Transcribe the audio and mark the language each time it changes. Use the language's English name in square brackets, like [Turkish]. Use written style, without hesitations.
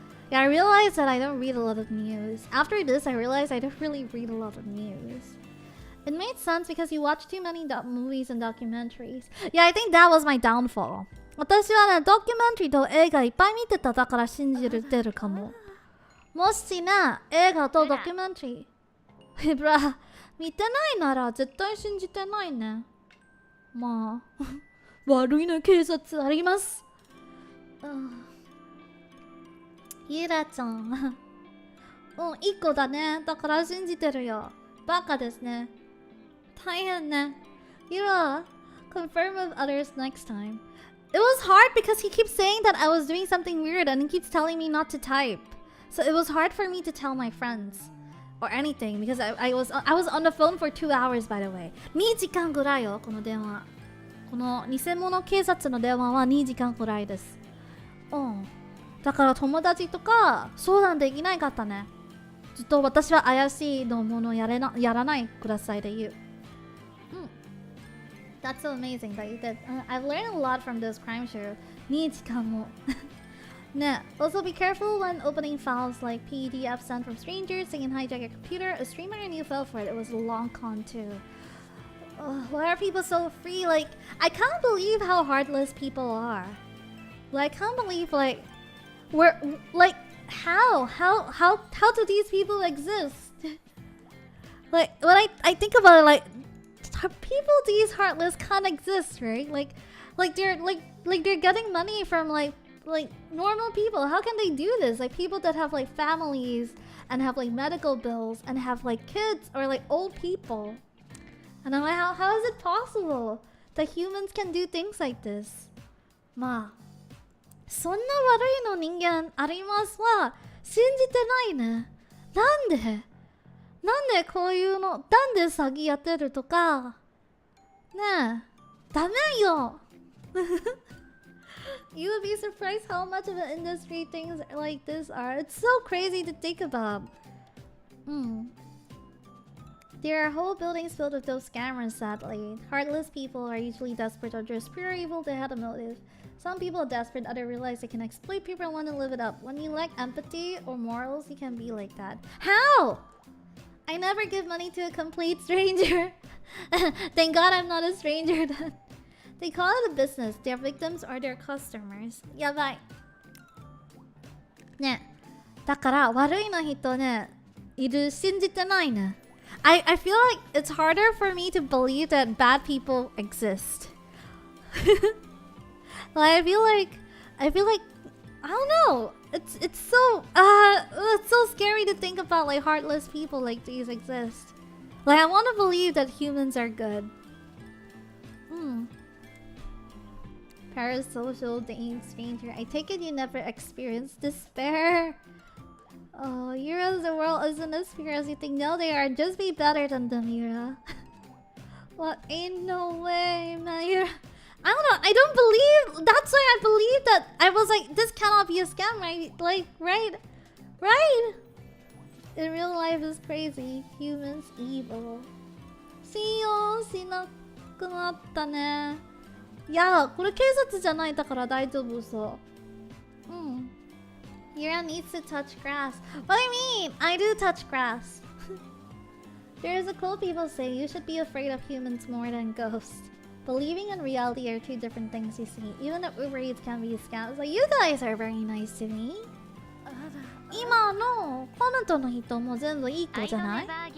[English] Yeah, I realized that I don't read a lot of news. After this, I realized I don't really read a lot of news. It made sense because you watch too many movies and documentaries. Yeah, I think that was my downfall. [Japanese] 私はね、ドキュメンタリーと映画いっぱい見てただから信じてるかも。もしね、映画とドキュメンタリー。ブラ、見てないなら絶対信じてないね。まあ、悪いの警察あります。ユラちゃん。1個だね。だから信じてるよ。バカですね。大変ね。 [English] Yura, confirm with others next time. It was hard because he keeps saying that I was doing something weird and he keeps telling me not to type. So it was hard for me to tell my friends or anything because I was on the phone for 2 hours, by the way. [Japanese] 2時間ぐらいよ、この電話。この偽物警察の電話は2時間くらいです。うん。だから友達とか相談できないかったね。ずっと私は怪しいのものやらないくださいで言う。うん。 [English] That's so amazing that you did. I've learned a lot from this crime show. [Japanese] 2時間も。ね。 [English] Also be careful when opening files like PDF sent from strangers. They can hijack your computer. A streamer and you fell for it. It was a long con too. Why are people so free? Like, I can't believe how heartless people are. Like, I can't believe we're like how do these people exist? Like when I think about it, like people these heartless can't exist, right? Like they're getting money from like normal people. How can they do this? Like people that have like families and have like medical bills and have like kids or like old people. And I'm like, how is it possible that humans can do things like this? [Japanese] まあ、そんな悪いの人間ありますは信じてないね。なんでこういうの、なんで詐欺やってるとか。ねえ、ダメよ。 [English] You would be surprised how much of an industry things like this are. It's so crazy to think about. There are whole buildings filled with those scammers, sadly. Heartless people are usually desperate or just pure evil. They had a motive. Some people are desperate, others realize they can exploit people and want to live it up. When you lack empathy or morals, you can be like that. How? I never give money to a complete stranger. Thank God I'm not a stranger then. They call it a business. Their victims are their customers. [Japanese] やばい。ね。だから悪いの人ね、いる信じてないね。 [English] I feel like it's harder for me to believe that bad people exist. Like I feel like I don't know. It's so scary to think about like heartless people like these exist. Like I want to believe that humans are good. Parasocial dating stranger. I take it you never experienced despair. Oh, Yura's the world isn't as fair as you think. No, they are. Just be better than them, Yura. What? Ain't no way, man. Yura. I don't know. I don't believe. That's why I believe that. I was like, this cannot be a scam, right? Like, right? In real life is crazy. Humans evil. See you. [Japanese] しなくなったね。いや、これ警察じゃないだから大丈夫そう。 [English] Yura needs to touch grass. What do you mean? I do touch grass. There's a quote people say, you should be afraid of humans more than ghosts. Believing and reality are two different things you see. Even if Uber Eats can be a scam. It's like, you guys are very nice to me. [Japanese] 今のコメントの人も全部いい子じゃない？